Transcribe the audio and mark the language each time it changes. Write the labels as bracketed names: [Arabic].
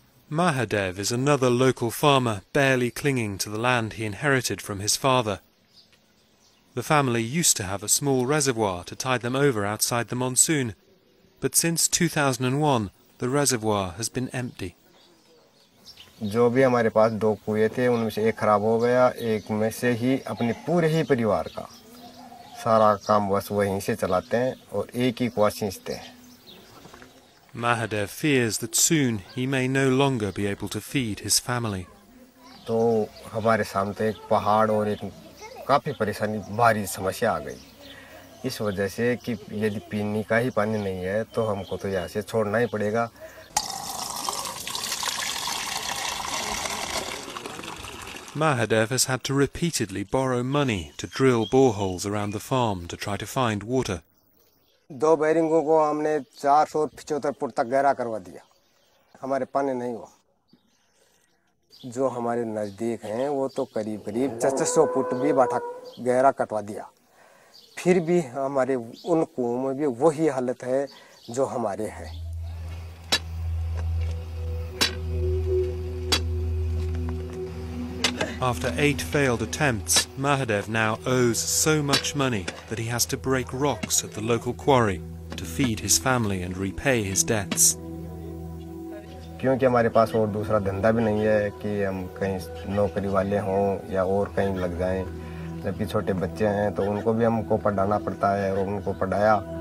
[English] Mahadev is another local farmer barely clinging to the land he inherited from his father. The family used to have a small reservoir to tide them over outside the monsoon, but since 2001 the reservoir has been empty. [Hindi] जो भी हमारे पास 2 कुएं थे उनमें से एक खराब हो गया, एक में से ही अपने पूरे ही परिवार का सारा काम बस वहीं से चलाते हैं और एक ही कुआं सींचते हैं. [English] Mahadev fears that soon he may no longer be able to feed his family. [Hindi] तो हमारे सामने एक पहाड़ और एक काफ़ी परेशानी भारी समस्या आ गई. इस वजह से कि यदि पीने का ही पानी नहीं है तो हमको तो यहाँ से छोड़ना ही पड़ेगा. [English] Mahadev has had to repeatedly borrow money to drill boreholes around the farm to try to find water. [Hindi] 2 बैरिंगों को हमने 475 फुट तक गहरा करवा दिया. हमारे पानी नहीं हुआ. जो हमारे नज़दीक हैं वो तो करीब 600 फुट भी बाटा गहरा कटवा दिया. फिर भी हमारे उन कुओं में भी वही हालत है जो हमारे हैं. [English] After 8 failed attempts, Mahadev now owes so much money that he has to break rocks at the local quarry to feed his family and repay his debts. [Hindi] क्योंकि हमारे पास और दूसरा धंधा भी नहीं है कि हम कहीं नौकरी वाले हों या और कहीं लग जाएं. जबकि छोटे बच्चे हैं तो उनको भी हमको पढ़ाना पड़ता है और उनको पढ़ाया.